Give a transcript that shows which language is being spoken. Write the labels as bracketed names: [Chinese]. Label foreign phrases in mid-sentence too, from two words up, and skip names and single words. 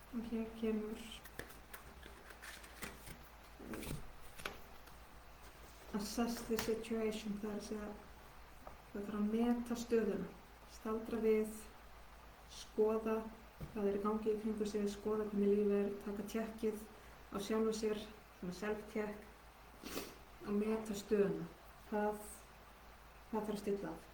[English] hér kemur assess the situation, [Icelandic] það er að segja það þarf að meta stöðuna, staldra við, skoða hvað er í gangi í kringu sig, skoða hvernig lífið taka tjekkið á sjálfu sér, svona self-tjekk og meta stöðuna. Hvað þarf að stilla af?